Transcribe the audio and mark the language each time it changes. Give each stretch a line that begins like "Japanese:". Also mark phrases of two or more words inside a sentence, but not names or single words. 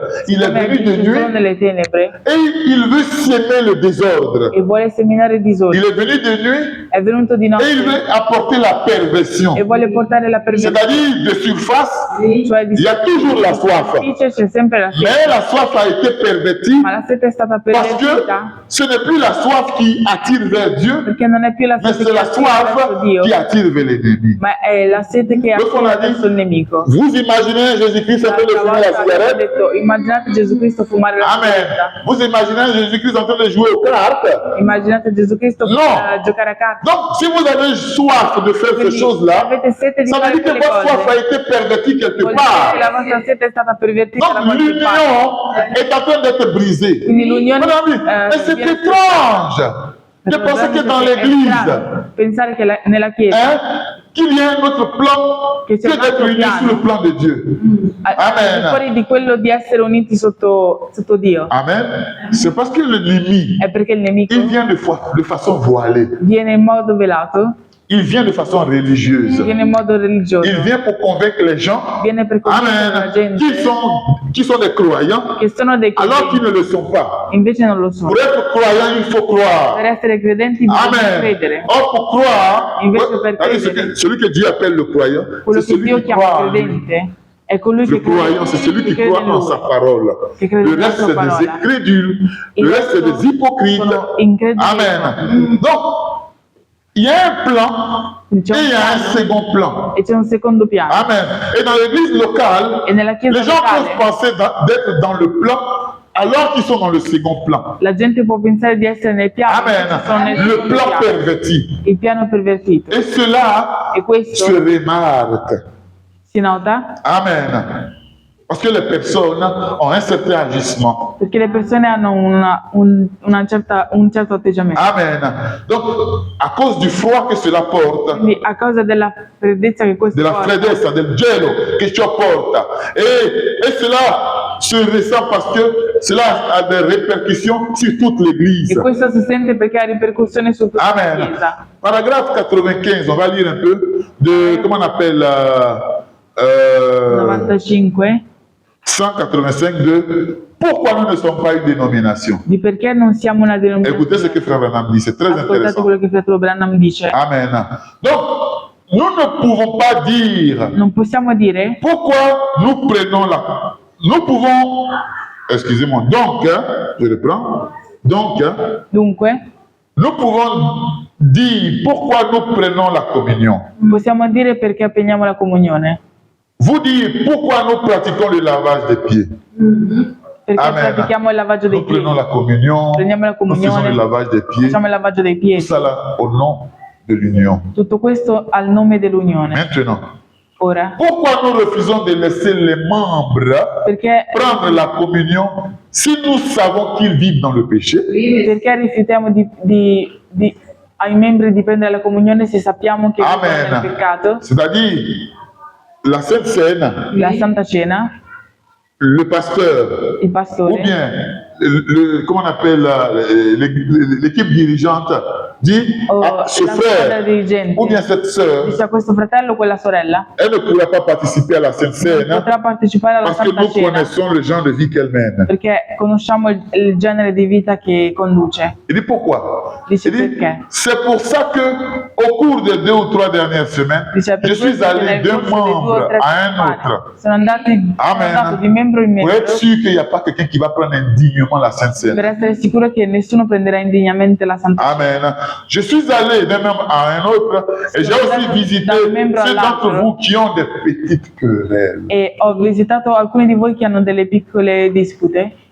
French: Il est
Italian: Come
French: venu de
Italian: agisce solo
French: nuit
Italian: nelle tenebre
French: et il veut semer le désordre.
Italian: e vuole seminare il
French: Il
Italian: disordine.
French: est venu de nuit
Italian: È venuto di
French: et il
Italian: notte
French: veut apporter la perversion.
Italian: e vuole portare la perversione,
French: C'est-à-dire, de surface,
Italian: cioè di
French: il y a toujours la soif.
Italian: superficie c'è sempre la sete,
French: Mais la soif a été pervertie
Italian: ma la sete è stata
French: parce que
Italian: pervertita
French: ce n'est plus la soif qui attire vers Dieu,
Italian: perché non è più la
French: mais
Italian: sete
French: c'est
Italian: che
French: la
Italian: attira verso
French: soif
Italian: Dio,
French: qui attire vers l'ennemi.
Italian: ma è la sete che Dopo attira la dice- verso il nemico.
French: Vous imaginez Jésus-Christ en train de
Italian: L'altra
French: fumer la
Italian: volta abbiamo
French: cigarette?
Italian: detto, immaginate Gesù Cristo fumare la
French: Amen.
Italian: sigaretta,
French: Vous imaginez Jésus-Christ en train de jouer aux cartes?
Italian: immaginate Gesù Cristo No. giocare a carte.
French: Donc, si vous avez soif de faire ces
Italian: Quindi, se
French: choses-là,
Italian: avete sete di
French: ça veut
Italian: fare
French: dire que
Italian: quelle
French: votre soif a
Italian: cose,
French: été pervertie quelque
Italian: vuol dire che la
French: part.
Italian: vostra sete è stata pervertita da
French: Donc,
Italian: qualche parte.
French: l'union est en train d'être brisée.
Italian: Quindi l'unione
French: Mon ami, mais c'est
Italian: viene-
French: étrange de penser que dans
Italian: È
French: l'église,
Italian: strano pensare che nella Chiesa
French: hein, qu'il y a un autre plan que
Italian: Che c'è un
French: d'être
Italian: altro
French: unis
Italian: piano.
French: sous le plan de Dieu.
Italian: al di fuori di quello di essere uniti sotto Dio,
French: Amen. C'est parce que l'ennemi,
Italian: è perché il nemico
French: il vient de façon voilée.
Italian: viene in modo velato,
French: Il vient de façon religieuse.
Italian: viene in modo religioso,
French: Il vient pour convaincre les gens,
Italian: viene per convincere la
French: amen,
Italian: gente
French: qui sont des croyants,
Italian: che sono dei
French: alors qu'ils
Italian: credenti,
French: ne le sont pas.
Italian: invece non lo sono.
French: Pour être croyant, il faut
Italian: Per
French: croire.
Italian: essere credenti bisogna
French: Amen.
Italian: credere.
French: Or, pour croire,
Italian: Invece per
French: allez,
Italian: credere,
French: celui que Dieu appelle le croyant,
Italian: quello
French: c'est
Italian: che
French: celui
Italian: Dio
French: qui
Italian: chiama
French: croit en lui.
Italian: credente È colui
French: Le
Italian: che crede,
French: croyant, c'est celui qui
Italian: crede
French: croit
Italian: in
French: en lui. sa parole.
Italian: Che crede
French: Le
Italian: nella
French: reste,
Italian: sua
French: c'est des
Italian: parola.
French: incrédules.
Italian: Il
French: Le reste, c'est
Italian: resto
French: des hypocrites.
Italian: sono increduli.
French: Amen. Donc, il y a un plan et
Italian: C'è un
French: il y a un
Italian: piano
French: second plan.
Italian: e c'è un secondo piano.
French: Amen. Et dans l'église locale,
Italian: E nella chiesa
French: les gens
Italian: locale
French: peuvent penser d'être dans le plan alors qu'ils sont dans le second plan.
Italian: la gente può pensare di essere nel piano,
French: Amen.
Italian: invece sono nel
French: Le
Italian: secondo
French: plan
Italian: piano.
French: perverti.
Italian: Il piano pervertito.
French: Et cela
Italian: E questo
French: se remarque.
Italian: si nota
French: Amen. Parce que les personnes ont un certain agissement.
Italian: perché le persone hanno un certo atteggiamento.
French: Amen. Donc, à cause du froid que cela porte,
Italian: Quindi a causa della freddezza che questo della porta, freddezza, del gelo che ciò porta,
French: et cela se ressent parce que cela a des répercussions sur toute
Italian: e
French: l'Église.
Italian: questo si sente perché ha ripercussioni su tutta la
French: Amen.
Italian: Chiesa.
French: Paragraphe 95, on va lire un peu de, comment on appelle,
Italian: 95
French: 185 de pourquoi nous ne sommes pas une dénomination.
Italian: di perché non siamo una
French: Écoutez ce
Italian: denominazione.
French: que Frère Branham dit, c'est très
Italian: Ascoltate
French: intéressant.
Italian: quello che fratello Branham dice.
French: Amen. Donc, nous ne pouvons pas dire
Italian: Non possiamo dire
French: pourquoi nous prenons la... Nous pouvons... Excusez-moi. Donc, je reprends. Donc,
Italian: dunque,
French: nous pouvons dire pourquoi nous prenons la communion.
Italian: possiamo dire perché appeniamo la comunione.
French: Vous dire pourquoi nous pratiquons le lavage des pieds.
Italian: Perché
French: Amen.
Italian: pratichiamo il lavaggio dei
French: Nous prenons
Italian: piedi.
French: la communion.
Italian: Prendiamo la
French: Nous faisons
Italian: comunione,
French: le lavage des pieds.
Italian: facciamo il lavaggio dei
French: Tout
Italian: piedi.
French: ça là, au nom de l'union.
Italian: Tutto questo al nome dell'unione.
French: Maintenant,
Italian: Ora,
French: pourquoi nous refusons de laisser les membres
Italian: perché,
French: prendre la communion si nous savons qu'ils vivent dans le péché?
Italian: perché rifiutiamo ai membri di prendere la comunione se sappiamo che vivono nel
French: Amen.
Italian: peccato?
French: C'est-à-dire, la Sainte Seine,
Italian: La Santa Cena,
French: le pasteur,
Italian: il
French: ou
Italian: pastore,
French: bien, comment on appelle l'équipe dirigeante, dit
Italian: o
French: à ce
Italian: la squadra
French: frère,
Italian: dirigente
French: ou bien cette sœur,
Italian: dice a questo fratello o quella sorella
French: elle ne pourra pas participer à la Sainte Seine
Italian: potrà partecipare alla
French: parce que
Italian: Santa
French: nous
Italian: Cena
French: connaissons le genre de vie qu'elle mène.
Italian: perché conosciamo il genere di vita che conduce.
French: Il dit pourquoi?
Italian: Dice
French: Il dit,
Italian: perché?
French: c'est pour ça que au cours des 2 ou 3 dernières semaines,
Italian: Dice per
French: je suis
Italian: questo che
French: allé
Italian: nel
French: d'un
Italian: corso di 2 o
French: membre
Italian: 3
French: à un
Italian: settimane
French: autre.
Italian: sono andato di membro in
French: Pour
Italian: membro
French: être sûr qu'il n'y a pas quelqu'un qui va prendre indignement la Sainte Seine.
Italian: per essere sicuro che nessuno prenderà indegnamente la Santa Cena.
French: Amen. Je suis allé d'un membre à un autre et j'ai aussi visité d'un membre ceux d'entre
Italian: all'altro.
French: vous qui ont des petites querelles.
Italian: E ho visitato alcuni di voi che hanno delle piccole dispute.